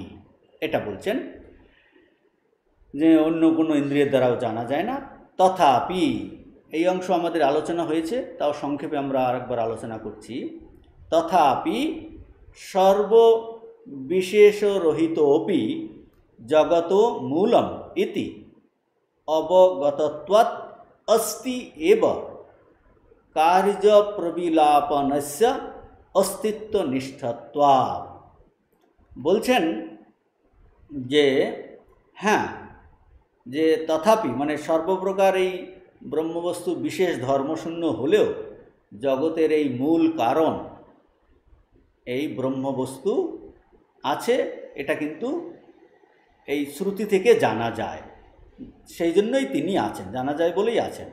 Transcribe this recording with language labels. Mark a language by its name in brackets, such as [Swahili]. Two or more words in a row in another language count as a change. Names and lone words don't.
[Bangla] এটা বলছেন যে অন্য কোনো ইন্দ্রিয়ের দ্বারাও জানা যায় না। তথাপি, এই অংশ আমাদের আলোচনা হয়েছে, তাও সংক্ষেপে আমরা আরেকবার আলোচনা করছি। [Sanskrit] तथापि सर्वविशेषरहितोपि जगत मूलम इति अवगतत्वात् अस्ति एव कार्यप्रविलापनस्य अस्तित्वनिष्ठत्वात्। [Bangla] বলছেন যে হ্যাঁ, যে তথাপি মানে সর্বপ্রকার এই ব্রহ্মবস্তু বিশেষ ধর্মশূন্য হলেও জগতের এই মূল কারণ এই ব্রহ্মবস্তু আছে, এটা কিন্তু এই শ্রুতি থেকে জানা যায়, সেই জন্যই তিনি আছেন, জানা যায় বলেই আছেন।